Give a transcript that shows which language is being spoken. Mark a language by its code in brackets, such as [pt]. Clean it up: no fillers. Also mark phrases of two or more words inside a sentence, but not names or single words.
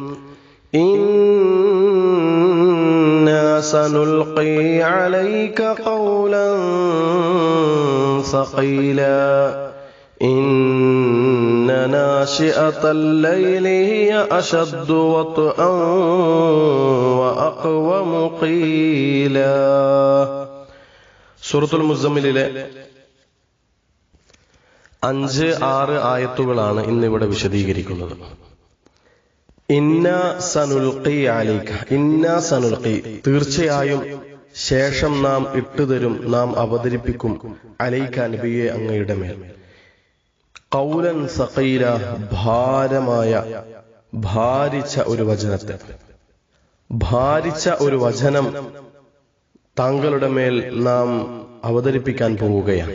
[ar] إنا سنلقي عليك قولا ثقيلا إن ناشئة الليل هي أشد وطئا وأقوم قيلا. [ml] സൂറത്തുൽ മുസമ്മിലിലെ 5-6 ആയത്തുകളാണ് ഇന്നിവിടെ വിശദീകരിക്കുന്നത്. [ar] إنا سنلقي عليك, إنا سنلقي [ml] തീർച്ചയായും ശേഷം നാം ഇട്ടുതരും, നാം അവതരിപ്പിക്കും, അലൈക നബിയെ അങ്ങയുടെ മേൽ, [ar] قولا ثقيلا [ml] ഭാരമായ ഭാരിച്ച ഒരു വചനത്തെ, ഭാരിച്ച ഒരു വചനം താങ്കളുടെ മേൽ നാം അവതരിപ്പിക്കാൻ പോവുകയാണ്.